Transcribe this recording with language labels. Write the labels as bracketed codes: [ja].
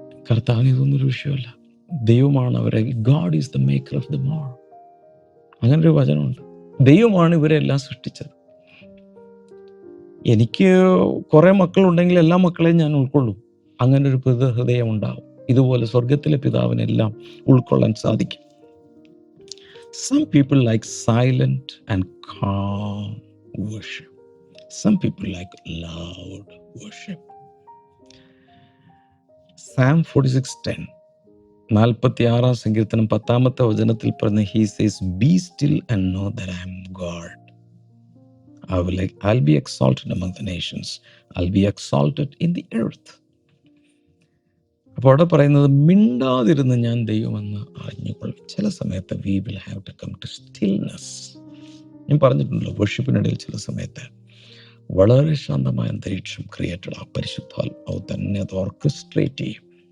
[ml] കർത്താവിന് ഇതൊന്നൊരു വിഷയമല്ല. ദൈവമാണ് അവരെ, [en] God is the maker of the mole. [ml] അങ്ങനൊരു വചനമുണ്ട്. ദൈവമാണ് ഇവരെല്ലാം സൃഷ്ടിച്ചത്. എനിക്ക് കുറേ മക്കളുണ്ടെങ്കിൽ എല്ലാ മക്കളെയും ഞാൻ ഉൾക്കൊള്ളും. അങ്ങനൊരു ഹൃദയം ഉണ്ടാവും. ഇതുപോലെ സ്വർഗത്തിലെ പിതാവിനെല്ലാം ഉൾക്കൊള്ളാൻ സാധിക്കും. [en] Some people like silent and calm worship. Some people like loud worship. Psalm 46:10, [ml] 46 സങ്കീർത്തനം 10 പറഞ്ഞ [en] he says, be still and know that I am God. I'll be exalted among the nations. I'll be exalted in the earth. [ml] അപ്പോൾ അവിടെ പറയുന്നത്, മിണ്ടാതിരുന്ന് ഞാൻ ദൈവമെന്ന് അറിഞ്ഞുകൊള്ളും. ചില സമയത്ത് [en] we will have to come to stillness. [ml] ഞാൻ പറഞ്ഞിട്ടുണ്ടല്ലോ, വർഷിപ്പിനിടയിൽ ചില സമയത്ത് വളരെ ശാന്തമായ അന്തരീക്ഷം ക്രിയേറ്റഡ്. ആ പരിശുദ്ധാത്മാവ് തന്നെ അത് ഓർക്കസ്ട്രേറ്റ് ചെയ്യും.